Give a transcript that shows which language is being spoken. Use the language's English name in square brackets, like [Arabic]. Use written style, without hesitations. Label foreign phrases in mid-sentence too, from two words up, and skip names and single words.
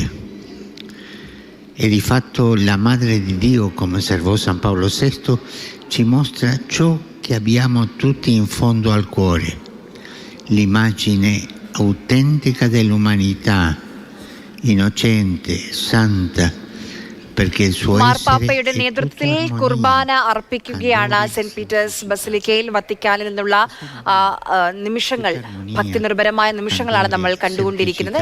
[Italian] E di fatto la Madre di Dio, come osservò San Paolo VI, ci mostra ciò che abbiamo tutti in fondo al cuore, l'immagine autentica dell'umanità, innocente, santa, [Malayalam] മാർപ്പാപ്പയുടെ നേതൃത്വത്തിൽ കുർബാന അർപ്പിക്കുകയാണ് സെന്റ് പീറ്റേഴ്സ് ബസിലിക്കയിൽ. വത്തിക്കാനിൽ നിന്നുള്ള നിമിഷങ്ങൾ, ഭക്തി നിർഭരമായ നിമിഷങ്ങളാണ് നമ്മൾ കണ്ടുകൊണ്ടിരിക്കുന്നത്.